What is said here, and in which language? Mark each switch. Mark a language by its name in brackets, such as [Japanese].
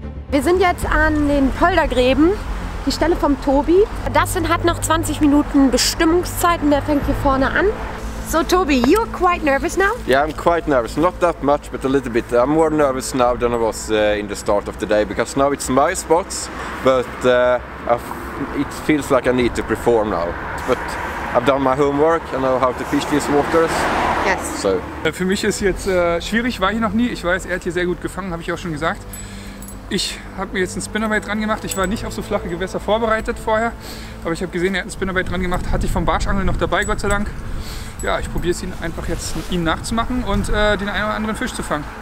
[German] Wir sind jetzt an den Poldergräben, die Stelle vom Tobi. Dustin hat noch 20 Minuten Bestimmungszeit und der fängt hier vorne an. [English] So Tobi, you're quite nervous now? Yeah, I'm quite nervous. Not that much, but a little bit. I'm more nervous now than I was in the start of the day, because now it's my spots, but it feels like I need to perform now. But I've done my homework, I know how to fish these waters. Yes. So. [German] Für mich ist jetzt schwierig, war ich noch nie. Ich weiß, er hat hier sehr gut gefangen, habe ich auch schon gesagt. Ich habe mir jetzt einen Spinnerbait dran gemacht. Ich war nicht auf so flache Gewässer vorbereitet vorher, aber ich habe gesehen, er hat einen Spinnerbait dran gemacht. Hatte ich vom Barschangeln noch dabei, Gott sei Dank. Ja, ich probiere es einfach jetzt ihm nachzumachen und den einen oder anderen Fisch zu fangen.